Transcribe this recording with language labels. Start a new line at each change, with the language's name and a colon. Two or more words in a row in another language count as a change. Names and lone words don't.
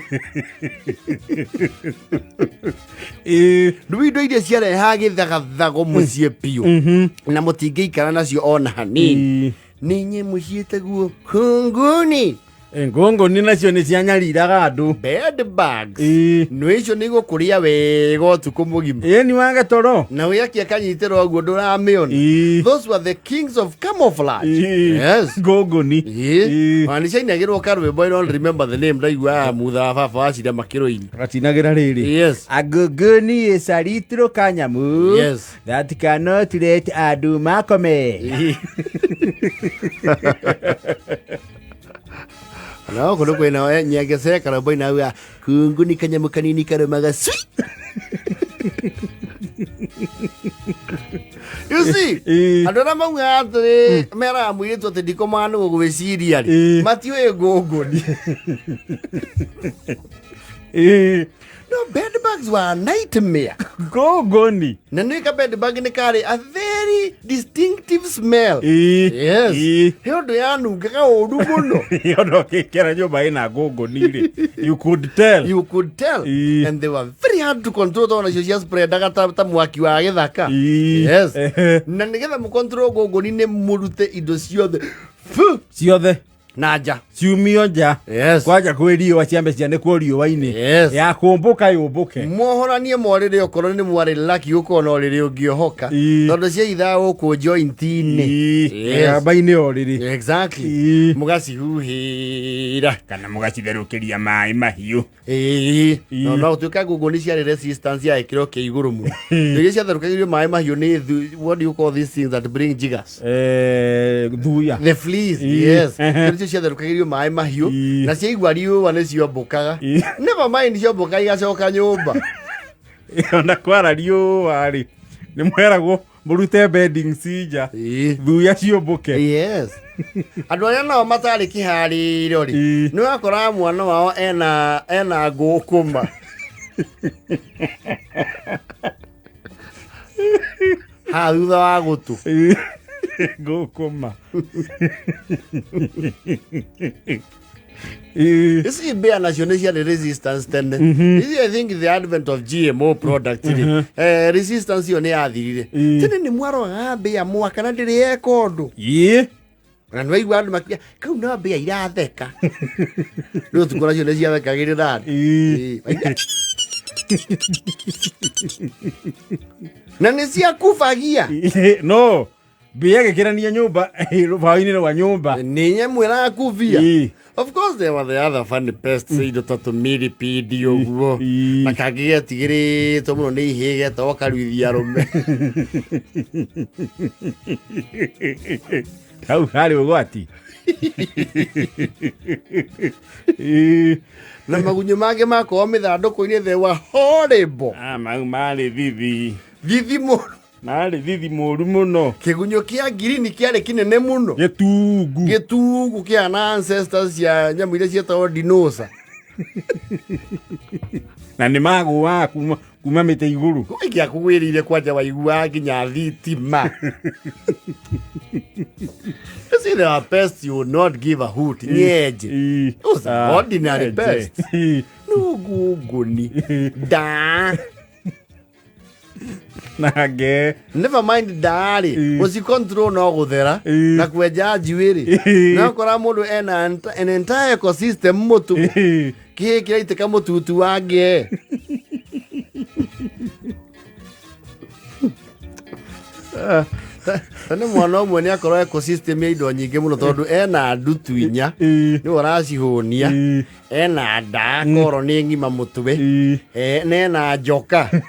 Kikuyu: Rĩu indo iria ciarehaga gĩthagathago mũciĩ biũ na mũtingĩikara nacio ona hanini. Nĩ nyamũ ciĩtagwo kunguni. Ngũngũni nacio nĩ cianyariraga andũ.
English: Bed bugs.
Kikuyu: Nĩ icio nĩ igũkũrĩa wega ũtukũ mũgima. Ni wage toro. Na ũgĩakia kanyitĩro ũguo ndũramĩona.
English: Those were the kings of camouflage. Yes.
Kikuyu: Ngũngũni. Na nĩ ciainagĩrwo karwĩmbo
English: I don't remember the name
Kikuyu: ndaigua mutha wa baba wa Cira makĩrũini. Gatinagĩra rĩrĩ.
English: Yes. A ngũngũni is a little kanyamu. Yes. That cannot let
Kikuyu: andũ makome. No, kuno kwĩna nyengece karwĩmbo inauga kunguni kanyamu kanini karumaga swi.
English: You see,
Kikuyu: andũ arĩa mauga atĩ meraga mũirĩtu atĩ ndikomaga nĩ gũgwĩciria rĩ matiũĩ ngũngũni.
English: No, bed bugs were a nightmare.
Kikuyu: Ngũngũni. Na nĩ ka
English: bed bug
Kikuyu: nĩ karĩ
English: a very distinctive smell. Yes.
Kikuyu: He ũndũ yanungaga ũru mũno. Yondo kĩkĩra nyũmba ĩna ngũngũni-rĩ.
English: You could tell. You could tell. And they were very hard to control
Kikuyu: tondũ nacio cia spreadaga ta mwaki wa gĩthaka.
English: Yes.
Kikuyu: Na nĩgetha mũcontrol ngũngũni nĩ mũrute indo ciothe. Ciothe. Na nja. Ciumio nja.
English: Yes.
Kikuyu: Kwanja kwĩ riũa ciambe cianĩkwo riũa-inĩ.
English: Yes.
Kikuyu: Ya kũmbũka yũmbũke. Mwohoranie mwarĩre okorwo nĩ mwarĩ lucky ũkorwo na ũrĩrĩ ũngĩohoka. Tondũ ciaithaga gũkũ joint-inĩ. Gamba-inĩ o rĩrĩ. Exactly. Mũgacihuhĩra. Kana mũgacitherũkĩria maĩ mahiũ. No ũtuĩka ngũngũni ciarĩ resistance ya gĩkĩro kĩa igũrũ mũno. Rĩrĩa ciatherũkagĩrio maĩ mahiũ nĩ
English: what do you call these things that bring jiggers?
Kikuyu: Thuya.
English: The fleas. Yes.
Kikuyu: Nĩcio ciatherũkagĩrio maĩ mahiũ na ciaigua riũa nĩ ciombũkaga.
English: Never mind
Kikuyu: ciombũka igacoka nyũmba. Ona kwara riũa-rĩ nĩ mweragwo mũrute beddings nja. Thuya ciombũke.
English: Yes.
Kikuyu: Andũ arĩa nao matarĩ kĩharĩro-rĩ nĩ wakoraga mwana wao ena ngũkũma. Ha thutha wa gũtũ. Ngũkũma. Ici mbĩa nacio nĩ ciarĩ resistance tene. Ici
English: I think the advent of GMO products
Kikuyu: resistance ĩyo nĩ yathirire. Tene nĩ mwarogaga mbĩa mwaka na ndĩrĩ eka ũndũ. Na nĩ waigua andũ makia kau no mbĩa iratheka. Rĩu ũtukũ nacio nĩ ciathekagĩrĩra andũ. Na nĩ ciakubagia. No. Mbĩa gĩkĩrania nyũmba rũbaũ-inĩ rwa nyũmba. Nĩ nyamũ ĩrakubia.
English: Of course there were the other funny pests,
Kikuyu: indo ta tũmĩripidi ũguo. Na kangĩ getigĩrĩtwo mũno nĩ ihĩĩ getagwo karuithia arũme. Hau harĩ ũgwati. Na magunyũ mangĩ makorwo mĩthandũkũ-inĩ
English: they were horrible.
Kikuyu: Mau marĩ thithi. Thithi mũno. Marĩ thithi mũru mũno. Kĩgunyũ kĩa ngirini kĩarĩ kĩnene mũno. Gĩtungu kĩa na ancestors cia nyamũ iria cietagwo dinosaur. Na nĩ magũaga kuma mĩtĩ igũrũ. Ingĩakũgwĩrĩire kwanja waiguaga nginya thitima.
English: See, there are pests you would not give a hoot.
Kikuyu: Nyeje.
English: Those are ordinary pests.
Kikuyu: No ngũngũni. Da. Nage.
English: Never mind darĩ.
Kikuyu: Ũcicontrol no gũthera na kwenja njuĩrĩ. Na ũkora mũndũ ena
English: an entire ecosystem
Kikuyu: mũtu. Kĩhĩ kĩraitĩka mũtutu wa ngee. Nĩ mwana ũmwe nĩ akorwo ecosystem ya indo nyingĩ mũno tondũ ena ndutu inya nĩ ũracihũnia, ena nda koro nĩ ng'ima mũtwe, na ena njoka.